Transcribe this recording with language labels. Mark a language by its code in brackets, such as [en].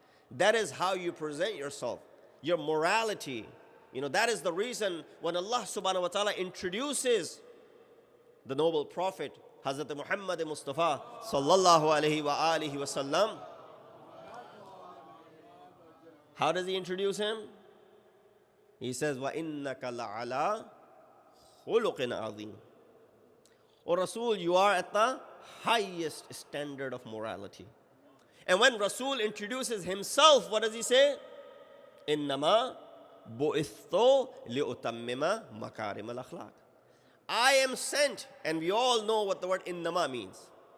[en] That is how you present yourself, your morality. That is the reason when Allah subhanahu wa ta'ala introduces the noble prophet, Hazrat Muhammad Mustafa sallallahu alayhi wa alihi wa sallam. How does he introduce him? He says, [ar] وَإِنَّكَ لَعَلَىٰ خُلُقٍ عَظِيمٍ. [en] O Rasul, you are at the highest standard of morality. And when Rasul introduces himself, what does he say? [ar] إِنَّمَا بُئِثْتُ لِأُتَمِّمَ مَكَارِمَ الْأَخْلَاقِ. [en] I am sent, and we all know what the word innama means.